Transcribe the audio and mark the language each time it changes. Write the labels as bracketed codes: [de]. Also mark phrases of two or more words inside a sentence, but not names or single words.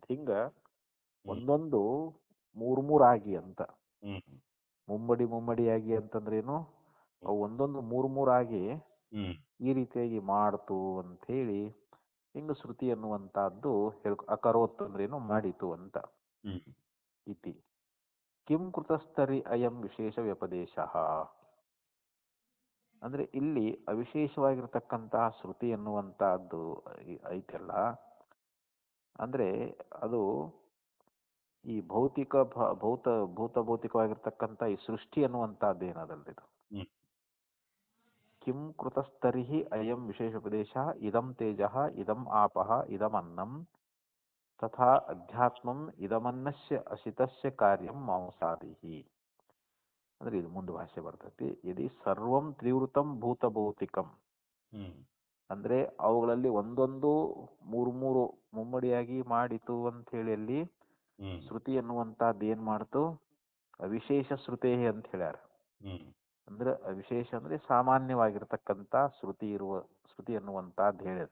[kn] ಹಿಂಗ ಒಂದೊಂದು 3 ಆಗಿ ಅಂತ. ಮುಮ್ಮಡಿಯಾಗಿ ಅಂತಂದ್ರೇನು, ಅವು ಒಂದೊಂದು 3 ಆಗಿ ಈ ರೀತಿಯಾಗಿ ಮಾಡ್ತು ಅಂತ ಹೇಳಿ ಹಿಂಗ ಶ್ರುತಿ ಅನ್ನುವಂತಹದ್ದು ಅಕರೋತ್ ಅಂದ್ರೇನು ಮಾಡಿತು ಅಂತ. [sa] ಇತಿ ಕಿಂ ಕೃತಸ್ಥರಿ ಅಯಂ ವಿಶೇಷ ವ್ಯಪದೇಶ [kn] ಅಂದ್ರೆ ಇಲ್ಲಿ ಅವಿಶೇಷವಾಗಿರ್ತಕ್ಕಂತಹ ಶ್ರುತಿ ಅನ್ನುವಂತಹದ್ದು ಐತಲ್ಲ, ಅಂದ್ರೆ ಅದು ಈ ಭೌತಿಕವಾಗಿರ್ತಕ್ಕಂಥ ಈ ಸೃಷ್ಟಿ ಅನ್ನುವಂತಹದ್ದು ಏನದಲ್ರಿ ಇದು. [sa] ಕಿಂ ಕೃತಸ್ತರಿಹಿ ಅಯಂ ವಿಶೇಷೋಪದೇಶ ಇದಂ ತೇಜಃ ಇದಂ ಆಪಃ ಇದಂ ಅನ್ನಂ ತಥಾ ಅಧ್ಯಾತ್ಮಂ ಇದಮನ್ನಸ್ಯ ಅಸಿತಸ್ಯ ಕಾರ್ಯಂ ಮಾಂಸಾದಿಹಿ. [kn] ಅಂದ್ರೆ ಇದು ಮುಂದೆ ಭಾಷೆ ಬರ್ತೈತಿ. [sa] ಯದಿ ಸರ್ವಂ ತ್ರಿವೃತಂ ಭೂತಭೌತಿಕಂ [kn] ಅಂದ್ರೆ ಅವುಗಳಲ್ಲಿ ಒಂದೊಂದು 3 ಮುಮ್ಮಡಿಯಾಗಿ ಮಾಡಿತು ಅಂತ ಹೇಳಿ ಅಲ್ಲಿ ಶ್ರುತಿ ಅನ್ನುವಂತಹದ್ದು ಏನ್ ಮಾಡ್ತು, [sa] ಅವಿಶೇಷ ಶ್ರುತೇ [kn] ಅಂತ ಹೇಳ್ಯಾರ. ಅಂದ್ರೆ ಅವಿಶೇಷ ಅಂದ್ರೆ ಸಾಮಾನ್ಯವಾಗಿರ್ತಕ್ಕಂಥ ಶ್ರುತಿ ಅನ್ನುವಂತಹದ್ದು ಹೇಳ್ಯದ.